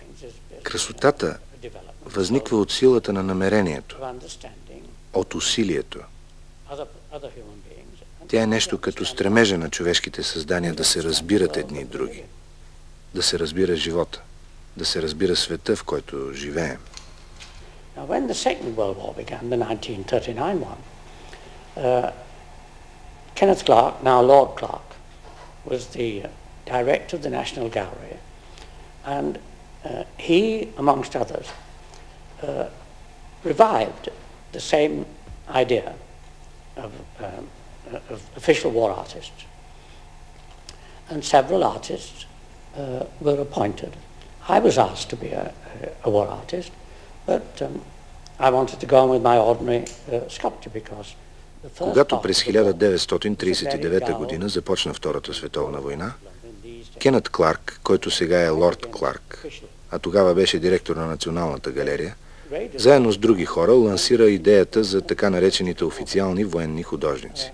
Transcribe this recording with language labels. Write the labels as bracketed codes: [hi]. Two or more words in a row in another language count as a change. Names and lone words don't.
[bg] Красотата възниква от силата на намерението, от усилието. Тя е нещо като стремежа на човешките създания да се разбират едни и други, да се разбира живота, да се разбира света, в който живеем. [en] When the Second World War began, the 1939 one, Kenneth Clark, now Lord Clark, was the director of the National Gallery, and he, amongst others, revived the same idea of official war artists. And several artists were appointed. I was asked to be a war artist, but I wanted to go on with my ordinary sculpture because [bg] Когато през 1939 година започна Втората световна война, Кенет Кларк, който сега е Лорд Кларк, а тогава беше директор на Националната галерия, заедно с други хора лансира идеята за така наречените официални военни художници.